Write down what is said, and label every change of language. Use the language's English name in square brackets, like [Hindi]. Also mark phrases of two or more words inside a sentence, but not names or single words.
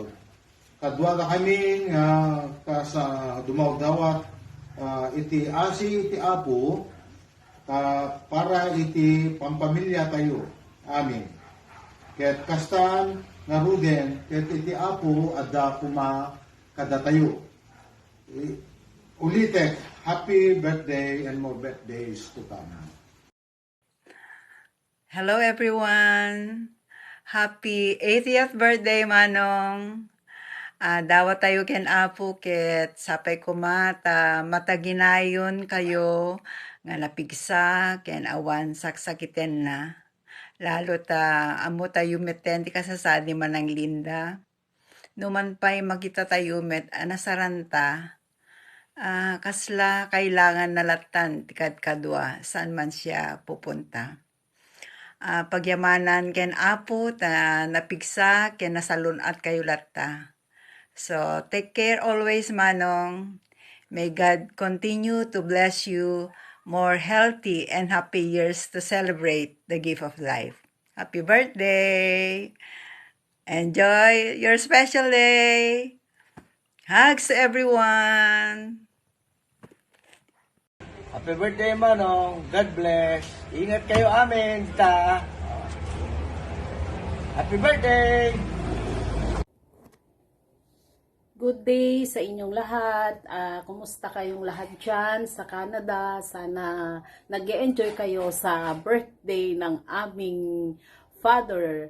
[Iloko] Kadwa ka kami nga sa dumawdawat iti asi iti apo para iti pampamilya tayo. Amin. Ket kastan nga ruden ket iti apo adda kuma kada tayo. Ulitek, [English] happy birthday and more birthdays to come. Hello everyone! Happy 80th birthday, Manong! [Iloko] Dawat tayo ken apo ket sapay kumata mataginayon kayo nga napigsa ken awan saksakiten na. Lalo ta amo tayo meten ti kasasadi manang Linda. Numan pa'y makita tayo met anasaranta. Kasla kailangan nalatan ti kadwa saan man [Filipino] siya pupunta. [Iloko] Pagyamanan ken apo ta napigsa ken nasalunat kayo latta. [English] So take care always Manong. May God continue to bless you more healthy and happy years to celebrate the gift of life. Happy birthday! Enjoy your special day! Hugs to everyone! Happy birthday, Manong. God bless. [Iloko] Ingat kayo amin. [English] Happy birthday! Good day [Filipino] sa inyong lahat. Kumusta kayong lahat dyan sa Canada? Sana nag-enjoy kayo sa birthday ng aming father.